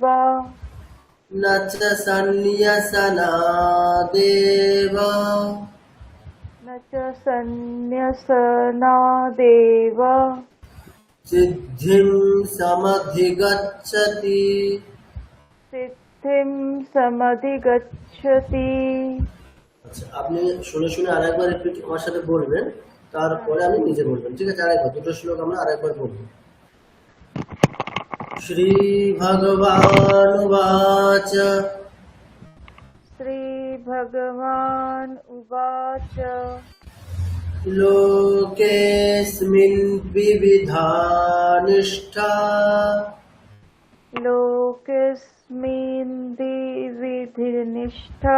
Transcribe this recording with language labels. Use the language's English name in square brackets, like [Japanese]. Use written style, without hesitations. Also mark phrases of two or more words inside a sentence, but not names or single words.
[Sanskrit] न च सन्न्यसनादेव न च सन्न्यसनादेव सिद्धिं समधिगच्छति सिद्धिं समधिगच्छति [Bangla] আচ্ছা আপনি শুনে শুনে আরেকবার রিপিট আমার সাথে বলবেন তারপরে আমি নিজে বলবেন ঠিক আছে আরেকবার দুটো শ্লোক আমরা আরেকবার বলবো [Sanskrit] শ্রী ভগবানুবাচ श्रीभगवान् उवाच लोकेऽस्मिन् द्विविधा निष्ठा लोकेऽस्मिन् द्विविधनिष्ठा